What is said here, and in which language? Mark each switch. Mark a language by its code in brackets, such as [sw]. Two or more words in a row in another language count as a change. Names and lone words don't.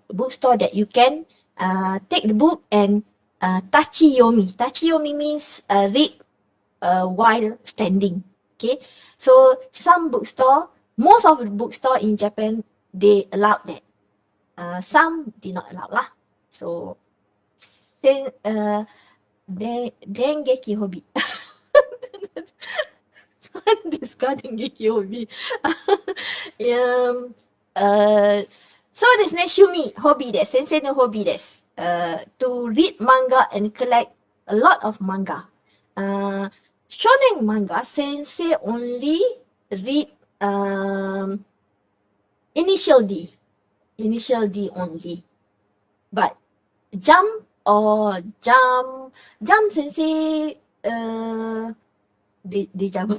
[en] Bookstore that you can take the book and tachiyomi. Tachiyomi means read while standing. Okay, so some bookstore, most of the bookstore in Japan, they allow that. Some did not allow lah. So, dengeki hobi. [ja] 何ですか電撃ホビそうですね、趣味、ホビーです。先生のホビーです。 [en] To read manga and collect a lot of manga. [ja] 少年漫画, [en] sensei only read initial D. Initial D only. But jump sensei deja vu.